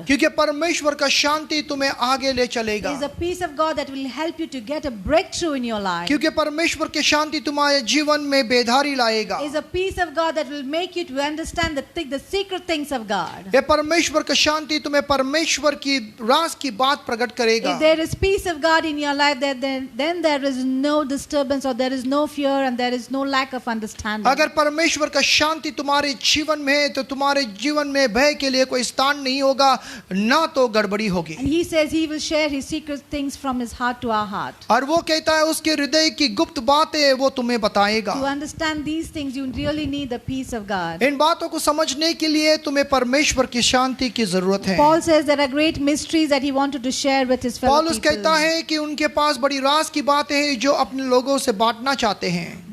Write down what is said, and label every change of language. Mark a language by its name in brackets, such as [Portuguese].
[Hindi] क्योंकि परमेश्वर का शांति तुम्हें आगे ले चलेगा, [English] It's the peace of God that will help you to get a breakthrough in your life. [Hindi] क्योंकि परमेश्वर की शांति तुम्हारे जीवन में बेधारी लाएगा। [English] It's the peace of God that will make you to understand the secret things of God. [Hindi] ये परमेश्वर का शांति तुम्हें परमेश्वर की राज की बात प्रकट करेगा। [English] If there is peace of God in your life, then there is no disturbance or there is no fear and there is no lack of understanding. [Hindi] अगर परमेश्वर का शांति तुम्हारे जीवन में है तो तुम्हारे जीवन में भय के लिए कोई स्थान नहीं होगा, ना तो गड़बड़ी होगी। [English] And He says He will share His secret things from His heart to our heart. [Hindi] और वो कहता है उसके हृदय की गुप्त बातें वो तुम्हें बताएगा। [English] To understand these things, you really need the peace of God. [Hindi] इन बातों को समझने के लिए तुम्हें परमेश्वर की शांति की जरूरत है। [English] Paul says there are great mysteries that he wanted to share with his fellow [Hindi] पौलुस कहता [English] people. [Hindi] है कि उनके पास बड़ी राज की बातें हैं जो अपने लोगों से बांटना चाहते हैं,